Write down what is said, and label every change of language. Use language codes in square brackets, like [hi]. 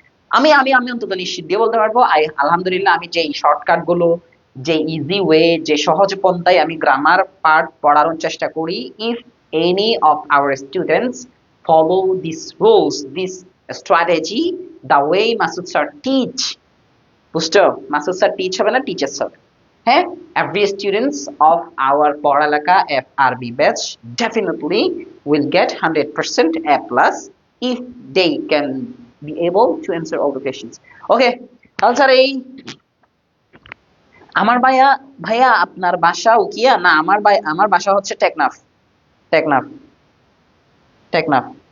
[bn] আমি অন্তত নিশ্চিত দিয়ে বলতে পারবো, আলহামদুলিল্লাহ, আমি যে শর্টকাট গুলো, যে ইজি ওয়ে, যে সহজ পন্থায় আমি গ্রামার পার্ট পড়ানোর চেষ্টা করি, [en] if any of our students follow these rules, this strategy, the way Masud sir teach, [bn] বুঝছো? মাসুদ স্যার টিচ হবে না, টিচার স্যার। [en] হ্যাঁ, every students of our পড়ালেখা FRB batch definitely will get 100% A plus if they can be able to answer all the questions. [bn] Okay, তাহলে sir এই আমার ভাইয়া, ভাইয়া আপনার বাসা উকিয়া না? আমার বাসা হচ্ছে টেকনাফ, টেকনাফ, টেকনাফ।